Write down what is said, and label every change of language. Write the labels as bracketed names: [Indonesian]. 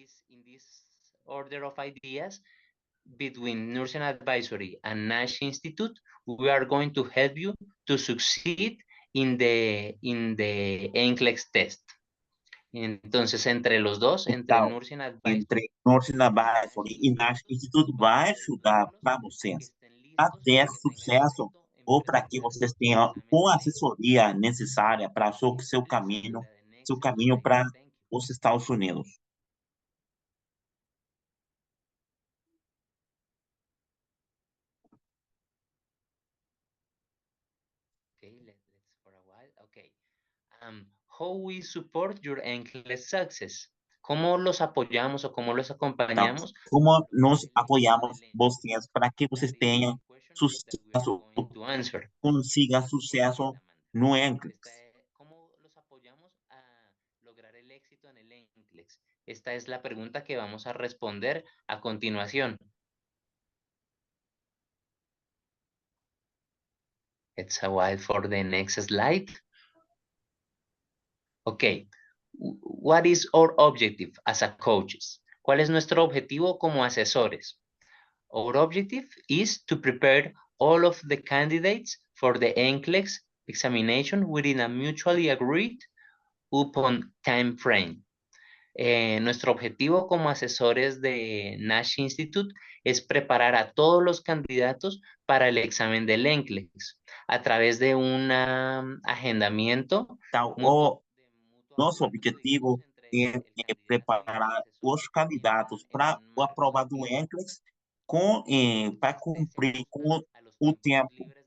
[English] In this order of ideas, between Nursing Advisory and Nash Institute, we are going to help you to succeed in the NCLEX test. [Spanish] Entonces, entre los dos, entre [Portuguese] Então, Nursing Advisory, entre Nursing Advisory e Nash Institute vai ajudar para vocês a ter sucesso ou para que vocês tenham a assessoria necessária para o seu caminho para os Estados Unidos. [English] Okay, let's for a while. Okay. How we support your NCLEX success? [Spanish] ¿Cómo los apoyamos o cómo los [Portuguese] Então, [Spanish] acompañamos? [Portuguese] como nós apoiamos vocês para que vocês tenham sucesso, [English] To answer. [Portuguese] consiga sucesso no NCLEX. [Spanish] ¿Cómo los apoyamos a lograr el éxito en el NCLEX? Esta es la pregunta que vamos a responder a continuación. [English] It's a while for the next slide. Okay. What is our objective as a coaches? [Spanish] ¿Cuál es nuestro objetivo como asesores? [English] Our objective is to prepare all of the candidates for the NCLEX examination within a mutually agreed upon time frame. [Spanish] Nuestro objetivo como asesores de Nash Institute es preparar a todos los candidatos para el examen del NCLEX a través de un agendamiento. [Portuguese] Então, nosso objetivo é preparar os candidatos para a prova do NCLEX para cumprir com o tempo.